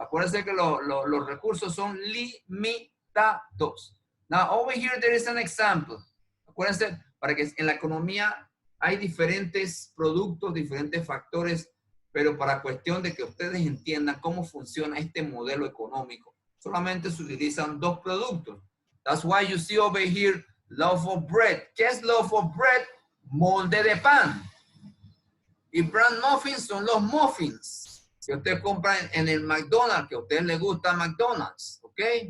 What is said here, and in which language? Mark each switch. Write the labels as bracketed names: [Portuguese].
[Spanish] Acuérdense que los recursos son limitados. [English] Now over here there is an example. [Spanish] Acuérdense, para que en la economía hay diferentes productos, diferentes factores, pero para cuestión de que ustedes entiendan cómo funciona este modelo económico, solamente se utilizan dos productos. [English] That's why you see over here loaf of bread. [Spanish] ¿Qué es loaf of bread? Molde de pan. Y brand muffins son los muffins que usted compra en el McDonald's, que a usted le gusta McDonald's, ¿ok?